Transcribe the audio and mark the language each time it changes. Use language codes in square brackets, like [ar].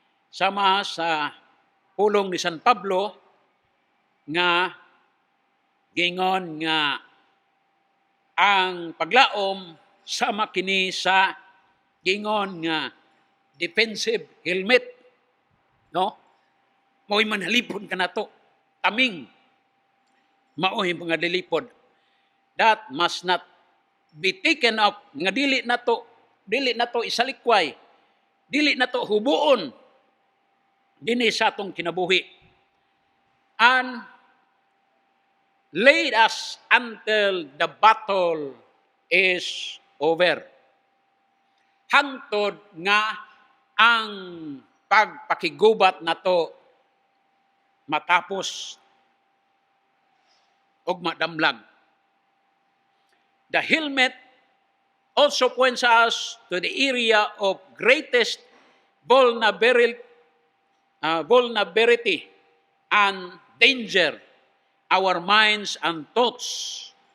[ceb] Sama sa pulong ni San Pablo nga gingon nga ang paglaom sama kini sa gingon nga defensive helmet, no? Mo'y manalipod kanato, taming mao'y mga lilipod. [en] That must not be taken up [ceb] nga dili na to isalikway, dili na to hubuon dinhi sa atong kinabuhi. [en] And lead us until the battle is over. [ceb] Hangtod nga ang pagpakigubat nato matapos og madamlag. [en] The helmet also points us to the area of greatest vulnerability and danger, our minds and thoughts.